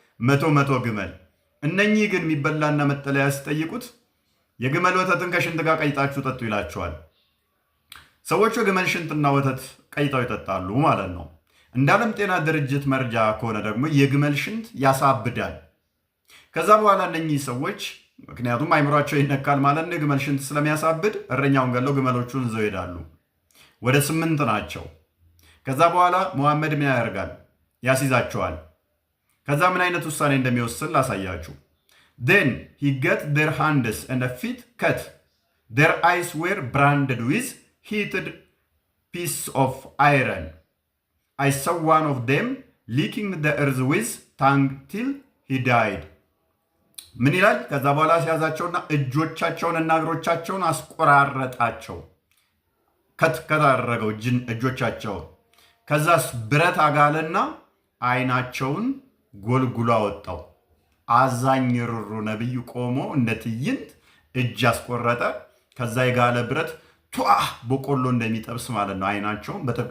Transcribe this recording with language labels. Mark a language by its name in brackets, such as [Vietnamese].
[Amharic] መቶ ግመል። እነኚህ ግን የሚበላና መጠለያ ሲጠይቁት የግመል ወተትን ከሽንት ጋር ቀይጣችሁ ጠጡ ይላቸዋል። ሰዎቹ የግመል ሽንትና ወተት ቀይጠው ይጠጣሉ ማለት ነው። እንደ ዓለም ጤና ድርጅት መረጃ ከሆነ ደግሞ የግመል ሽንት ያሳብዳል። ከዛ በኋላ እነኚህ ሰዎች ምክንያቱም አይምሯቸው ይነካል ማለት ነው፣ የግመል ሽንት ስለሚያሳብድ እረኛውን ገለው ግመሎቹን ይዘው ይሄዳሉ። ወደ 8 ናቸው። ከዛ በኋላ ሙሐመድ ምን ያደርጋል? ያስይዛቸዋል። ከዛ ምን አይነት ውሳኔ እንደሚወስን ላሳያችሁ። [English] then he get their hands and feet cut, their eyes were branded with heated piece of iron. I saw one of them licking the earth with tongue till he died. [Amharic] ምን ይላል? ከዛ በኋላ ሲያዛቸውና እጆቻቸውንና እግሮቻቸውን አስቆራረጣቸው። ከታረገው እጆቻቸውን ከዛስ ብረት አጋለና አይናቸውን ጎልጉሎ አወጣው። አዛኝ ሩሩ ነብዩ ቆሞ እንደ ትዕይንት እጅ አስቆረጠ። ከዛ የጋለ ብረት በቆሎ እንደሚጠብስ ማለት ነው። አይናቸውን